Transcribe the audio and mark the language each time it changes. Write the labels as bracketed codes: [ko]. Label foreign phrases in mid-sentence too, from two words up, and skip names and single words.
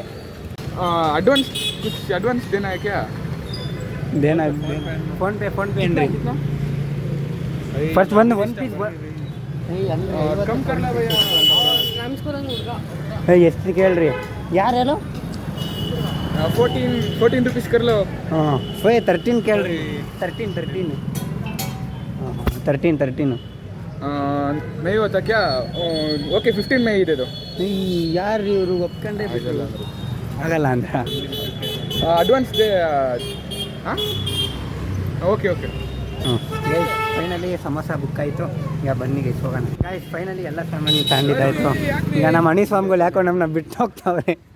[hi] एडवांस देना क्या? [kn] ದೇನಾ ಫೋನ್ ಪೇ ಏನ್ರಿ? ಫಸ್ಟ್ ಒಂದು ಪೀಸ್ [hi] कम करना भैया. [kn] ಎಷ್ಟು ಕೇಳ್ರಿ? ಯಾರು [hi] 14 रुपीस कर लो. [kn] ಹಾಂ 13 ಕೇಳ್ರಿ. 13 [hi] नहीं होता क्या? ओके 15 में ही दे दो. [kn] ಯಾರು ಇವರು ಒಪ್ಕೊಂಡ್ರೆ ಆಗಲ್ಲ ಅಂತ [hi] एडवांस दे. हां ओके [en] guys finally [kn] ಸಮೋಸ ಬುಕ್ ಆಯಿತು. ಈಗ ಬನ್ನಿ ಗೈಸ್ ಹೋಗೋಣ. [en] guys finally [kn] ಎಲ್ಲ ಸಾಮಾನು ತಗೊಂಡಿದ್ದಾಯಿತು. ಈಗ ನಮ್ಮ ಅಣಿ ಸ್ವಾಮಿಗಳು ಯಾಕೋ ನಮ್ಮನ್ನ ಬಿಟ್ಟು ಹೋಗ್ತಾವ್ರೆ.